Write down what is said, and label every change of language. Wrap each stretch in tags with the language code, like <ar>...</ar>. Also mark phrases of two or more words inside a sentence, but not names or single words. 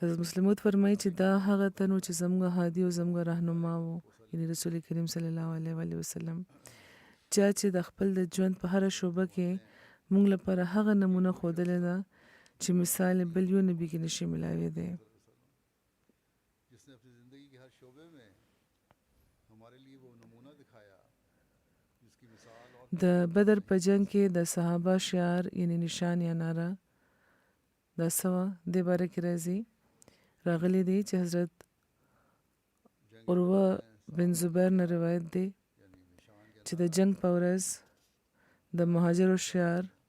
<ps>حضرت مسلم موعود فرمایي چې دا هغه تن و چې زموږ هادي او زموږ رهنما و، یعنی رسول کریم</ps> <ar>صلی الله علیه و آله وسلم،</ar> <ps>چا چې د خپل د ژوند په هره شعبه کې موږ لپاره هغه نمونه ښودلې ده چې مثال یې بل یو نبي کې نشي ملاویدی.</ps> <ur>جس نے اپنی زندگی کے ہر شعبے میں ہمارے لیے وہ نمونہ دکھایا جس کی مثال اور</ur> <ps>د بدر په جنگ کې د صحابه شعار یعنی نشان یا ناره دا سوا د باره کې راځي راغلی دی چې حضرت عروه بن زبیر نه روایت دی چې د جنگ په ورځ د مهاجرو شعار</ps>